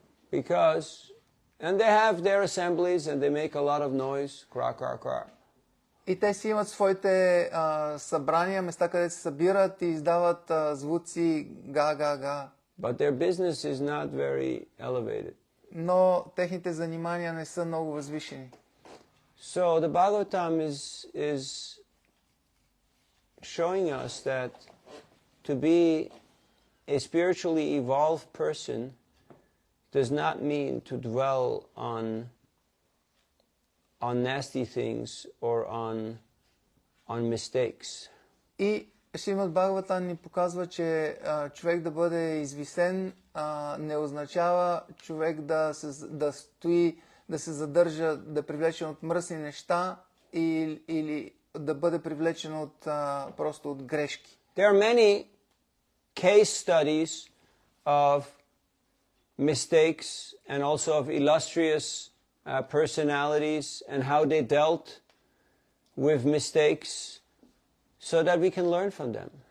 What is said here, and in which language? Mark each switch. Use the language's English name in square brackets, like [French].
[English] Because, and they have their assemblies and they make a lot of noise, crack, crack, crack. [Bulgarian] И те си имат своите събрания, места, където се събират и издават звуци га-га-га. [English] But their business is not very elevated. [Bulgarian] Но техните занимания не са много възвишени. [English] So the Bhagavatam is showing us that to be a spiritually evolved person does not mean to dwell on nasty things or on mistakes. [Bulgarian] И Шримад Бхагаватам ни показва, че човек да бъде извисен не означава човек да стои, да се задържа, да е привлечен от мръсни неща или да бъде привлечен от просто от грешки. [English] There are many case studies of mistakes and also of illustrious personalities and how they dealt with mistakes so that we can learn from them.